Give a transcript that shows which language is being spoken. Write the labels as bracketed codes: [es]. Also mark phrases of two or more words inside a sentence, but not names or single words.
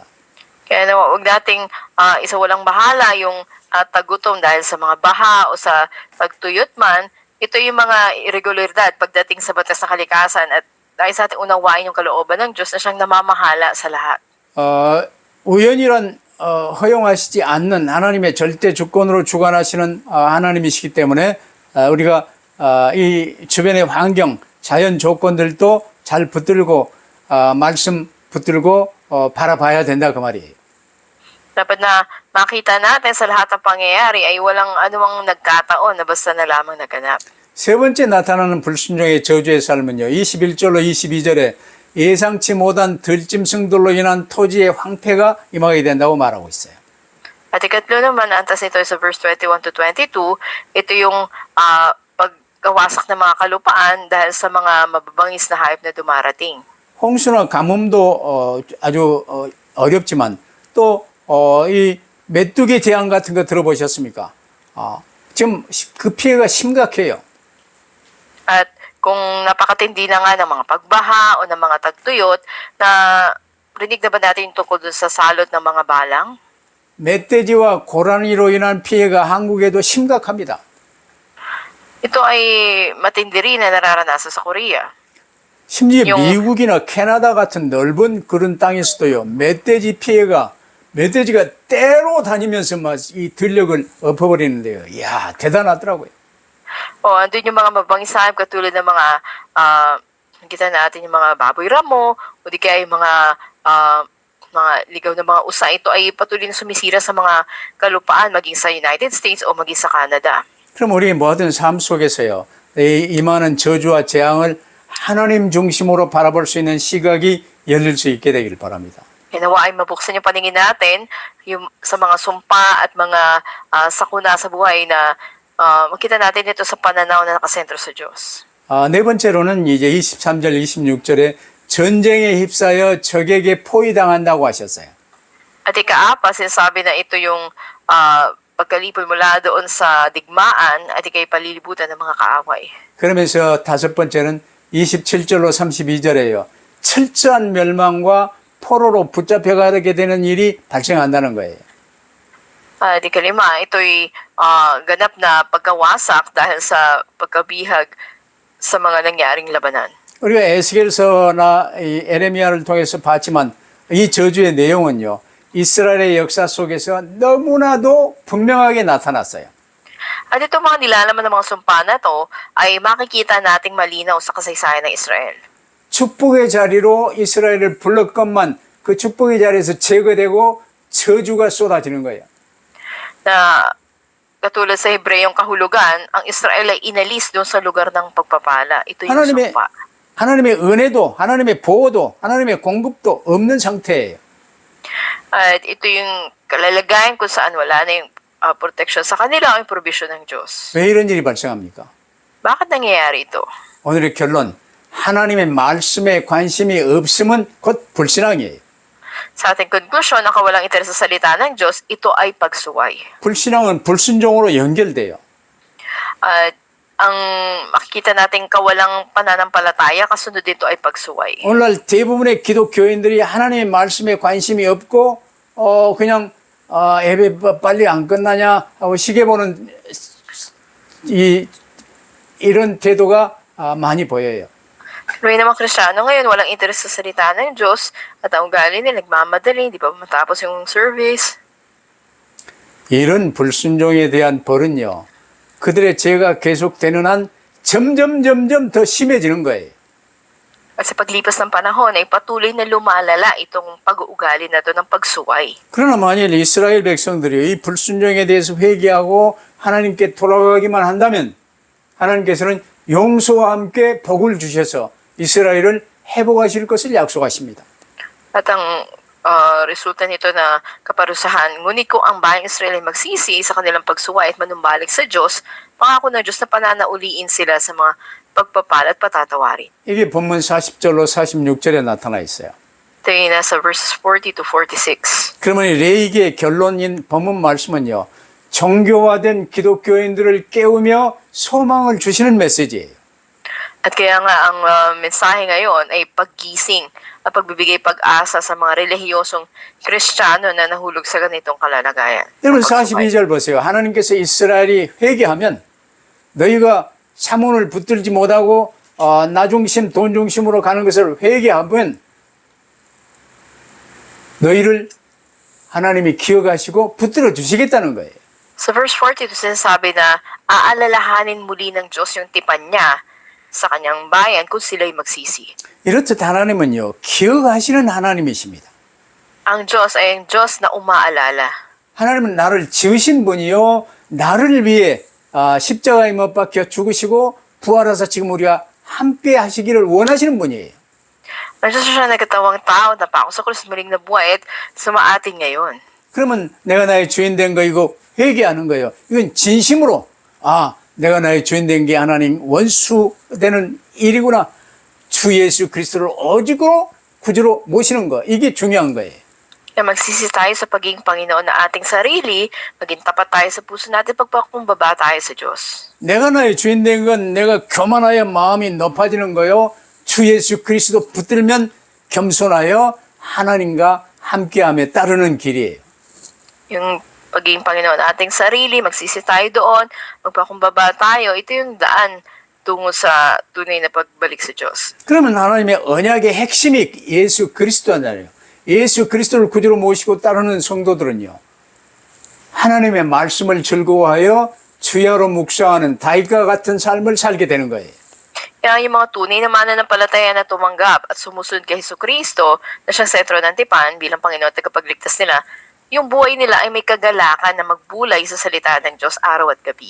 [tl] Kaya huwag nating isawalang bahala yung tagutom dahil sa mga baha o sa tagtuyot man. Ito yung mga irregularidad pagdating sa batas ng kalikasan at dahil sa ating unawain yung kalooban ng Diyos na siyang namamahala sa lahat. [ko] 우연이란 허용하시지 않는 하나님의 절대 주권으로 주관하시는 하나님이시기 때문에 우리가 이 주변의 환경, 자연 조건들도 잘 붙들고 말씀 붙들고 바라봐야 된다 그 말이에요. [tl] Dapat na makita natin sa lahat ng pangyayari ay walang anumang nagkataon na basta na lamang naganap. [ko] 세 번째 나타나는 불순종의 저주의 삶은요. 21절로 22절에 예상치 못한 들짐승들로 인한 토지의 황폐가 임하게 된다고 말하고 있어요. [tl] At ikatlo naman, antas nito sa [en] verse 21 to 22, [tl] ito yung pagkawasak ng mga kalupaan dahil sa mga mababangis na hayop na dumarating. [ko] 홍수나 가뭄도 아주 어렵지만 또 이 메뚜기 재앙 같은 거 들어보셨습니까? 지금 그 피해가 심각해요. [tl] At kung napakatindi na nga ng mga pagbaha o ng mga tagtuyot, na rinig na ba natin tungkol dun sa salot ng mga balang? [ko] 멧돼지와 고라니로 인한 피해가 한국에도 심각합니다. [tl] Ito ay matindi rin na nararanasan sa Korea. [ko] 심지어 용- 미국이나 캐나다 같은 넓은 그런 땅에서도요, 멧돼지가 때로 다니면서 막 이 들녘을 엎어버리는데요. 이야, 대단하더라고요. [tl] Andun yung mga mabangis hayop katulad ng mga, nakita natin yung mga baboy ramo, o di kaya yung mga ligaw na mga usa. Ito ay patuloy na sumisira sa mga kalupaan, maging sa United States o maging sa Canada. [ko] 그럼 우리 모든 삶 속에서요, 이 임하는 저주와 재앙을 하나님 중심으로 바라볼 수 있는 시각이 열릴 수 있게 되길 바랍니다. [tl] Nawa ay mabuksan yung paningin natin yung, sa mga sumpa at mga sakuna sa buhay na makita natin ito sa pananaw na nakasentro sa Diyos. [ko] 네 번째로는 이제 23절, 26절에 전쟁에 휩싸여 적에게 포위당한다고 하셨어요. [tl] At ikaapat, sinasabi na ito yung pagkalipol mula doon sa digmaan at ikay palilibutan ng mga kaaway. [ko] 그러면서 다섯 번째는 27절로 32절에요. 철저한 멸망과 포로로 붙잡혀가게 되는 일이 발생한다는 거예요. [tl] At ikalima, ito'y ganap na pagkawasak dahil sa pagkabihag sa mga nangyaring labanan. [ko] 우리가 에스겔서나 이 에레미야를 통해서 봤지만 이 저주의 내용은요, 이스라엘의 역사 속에서 너무나도 분명하게 나타났어요. [tl] At itong mga nilalaman ng mga sumpa na to ay makikita nating malinaw sa kasaysayan ng Israel. [ko] 축복의 자리로 이스라엘을 불렀건만 그 축복의 자리에서 제거되고 저주가 쏟아지는 거예요. [tl] Na katulad sa Hebreyong kahulugan, ang Israel ay inalis doon sa lugar ng pagpapala. Ito yung sumpa. [ko] 하나님의 은혜도, 하나님의 보호도, 하나님의 공급도 없는 상태예요. [tl] At ito yung kalalagayan kung saan wala na yung protection sa kanila o yung provision ng Diyos. [ko] 왜 이런 일이 발생합니까? [tl] Bakit nangyayari ito? [ko] 오늘의 결론, 하나님의 말씀에 관심이 없음은 곧 불신앙이에요. [tl] Sa ating konklusyon, ang kawalang interes sa salita ng Diyos, ito ay pagsuway. [ko] 불신앙은 불순종으로 연결돼요. [tl] At ang makikita nating kawalang pananampalataya, kasunod dito ay pagsuway. [ko] 오늘날 대부분의 기독교인들이 하나님의 말씀에 관심이 없고 그냥 예배 빨리 안 끝나냐 하고 시계 보는 이런 태도가 많이 보여요. [tl] May namang Kristyano ngayon, walang interes sa salita ng Diyos at ang ugali nila nagmamadali, di pa matapos yung service. [ko] 이런 불순종에 대한 벌은요, 그들의 죄가 계속되는 한 점점 더 심해지는 거예요. [tl] At sa paglipas ng panahon ay patuloy na lumalala itong pag-uugali na to ng pagsuway. [ko] 그러나 만일 이스라엘 백성들이 이 불순종에 대해서 회개하고 하나님께 돌아가기만 한다면 하나님께서는 용서와 함께 복을 주셔서 이스라엘을 회복하실 것을 약속하십니다. [tl] At ang resulta nito na kaparusahan, ngunit kung ang bayang Israel ay magsisi sa kanilang pagsuway at manumbalik sa Diyos, pangako ng Diyos na pananauliin sila sa mga pagpapala at patatawarin. [ko] 이게 본문 40절로 46절에 나타나 있어요. [tl] Ito yung nasa [en] verses 40 to 46. [ko] 그러면 레이기의 결론인 본문 말씀은요, 정교화된 기독교인들을 깨우며 소망을 주시는 메시지예요. [tl] At kaya nga ang mensahe ngayon ay paggising at pagbibigay pag-asa sa mga relihiyosong Kristiyano na nahulog sa ganitong kalalagayan. [ko] 여러분 42절 보세요. 하나님께서 이스라엘이 회개하면 너희가 사문을 붙들지 못하고 나 중심, 돈 중심으로 가는 것을 회개하면 너희를 하나님이 기억하시고 붙들어 주시겠다는 거예요. [tl] Sa verse 42, sinasabi na aalalahanin muli ng Diyos yung tipan niya sa kanyang bayan kung sila'y magsisi. [ko] 이렇듯 하나님은요, 기억하시는 하나님이십니다. [tl] Ang Diyos ay ang Diyos na umaalala. [ko] 하나님은 나를 지으신 분이요, 나를 위해 십자가에 못 박혀 죽으시고 부활하사 지금 우리가 함께 하시기를 원하시는 분이에요. Ang Diyos siya nagkatawang tao na pa ako sa krus muling nabuhay at sumaatin ngayon. 그러면 내가 나의 주인 된 거 이거 회개하는 거예요. 이건 진심으로 내가 나의 주인 된 게 하나님 원수 되는 일이구나. 주 예수 그리스도를 오직으로 구주로 모시는 거 이게 중요한 거예요. [tl] na magsisi tayo sa pagiging Panginoon na ating sarili, maging tapat tayo sa puso natin, pagpakumbaba tayo sa Diyos. [ko] 내가 나의 주인 된 건 내가 교만하여 마음이 높아지는 거요. 주 예수 그리스도 붙들면 겸손하여 하나님과 함께함에 따르는 길이에요. [tl] Yung pagiging Panginoon na ating sarili, magsisi tayo doon, magpakumbaba tayo, ito yung daan tungo sa tunay na pagbalik sa Diyos. [ko] 그러면 하나님의 언약의 핵심이 예수 그리스도잖아요. 예수 그리스도를 구주로 모시고 따르는 성도들은요. 하나님의 말씀을 즐거워하여 주야로 묵상하는 다윗과 같은 삶을 살게 되는 거예요. [tl] Kaya yung mga tunay na mananampalataya na tumanggap at sumusunod kay Jesucristo na siyang sentro ng tipan bilang Panginoon at tagapagligtas nila, yung buhay nila ay may kagalakan na magbulay sa salita ng Diyos araw at gabi.